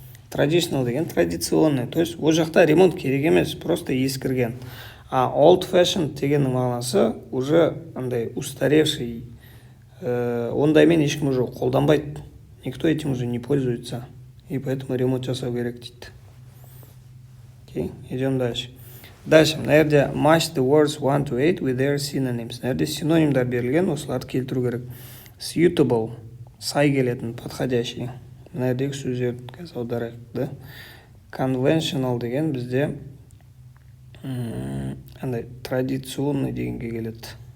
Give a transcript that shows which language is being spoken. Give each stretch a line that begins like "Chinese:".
Kazakh: Traditional деген традиционный, то есть ол жақта ремонт керек емес, просто ескірген. А old fashioned дегеннің мағынасы уже андай устаревший, ондаймен ешкім уже қолданбайды.
Russian: Никто этим уже не пользуется, и поэтому ремонт
Kazakh: жасау керек дейді.
Russian: Окей, идем дальше.
English: Дальше,
Kazakh: мына жерде
English: match the words 1 to 8 with their synonyms.
Kazakh: Мына жерде синонимдар берілген, осыларды келтіру керек. Suitable, сай келетін, подходящий. Мына жердегі сөздерді қазір аударайық, да? Conventional деген бізде андай традиционный дегенге келеді.